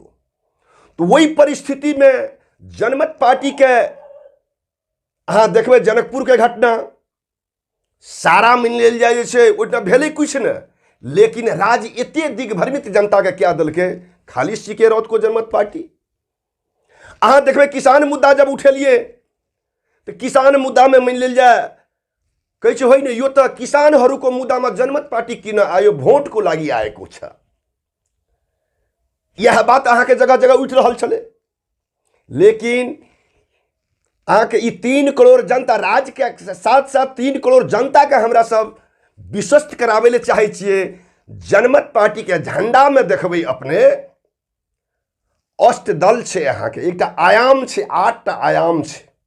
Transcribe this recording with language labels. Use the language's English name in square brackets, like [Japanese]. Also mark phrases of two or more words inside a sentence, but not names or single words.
[Maithili] तो वही परिस्थिति में जनमत पार्टी के अहाँ देखबै जनकपुर के घटना सारा मान लेल जाए छै, ओहिठाम भेलै किछु ने, लेकिन राज्य एते दिग्भ्रमित जनता के क्या देलकै, खाली सीके रौत को जनमत पार्टी। अहाँ देखबै किसान मुद्दा जब उठेलिए तो किसान मुद्दा में मान लेल जाए कहै छै होइ ने, [Nepali] यो तो किसानहरूको मुद्दा में जनमत पार्टी किन आयो, भोट को लागि आएको छ। [Maithili] यह बात अहाँ के जगह जगह उठ रहल छलै। लेकिन अहाँ के 3 करोड़ जनता, राज्य के साथ साथ 3 करोड़ जनता के हमरा सब विश्वस्त कराबै ले चाहे छियै। जनमत पार्टी के झंडा में देखबै अपने अष्टदल छै, अहाँ के एकटा आयाम छै, 8टा आयाम छै।